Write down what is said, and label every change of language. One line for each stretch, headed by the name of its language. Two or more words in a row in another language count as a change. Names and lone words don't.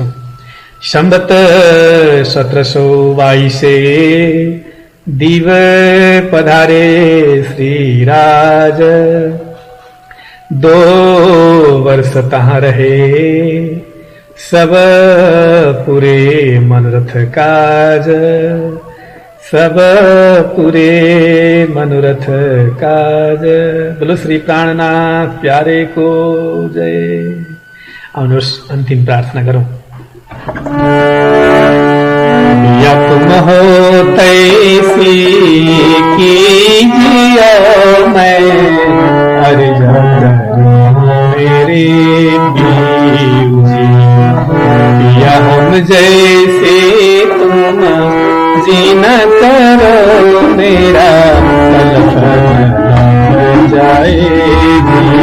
Hindi: संवत 1722 दिव पधारे श्रीराज, 2 वर्ष तहाँ रहे सब पूरे मनोरथ काज, सब पूरे मनोरथ काज। बोलो श्री प्राणनाथ प्यारे को जय।
Nepali: आउनुहोस् अन्तिम प्रार्थना गरौं।
Hindi: या तुम हो तैसी कीजिए मैं अर्ज मेरे बीजी, या हम जैसे तुम जीना करो मेरा तलफ जाएगी।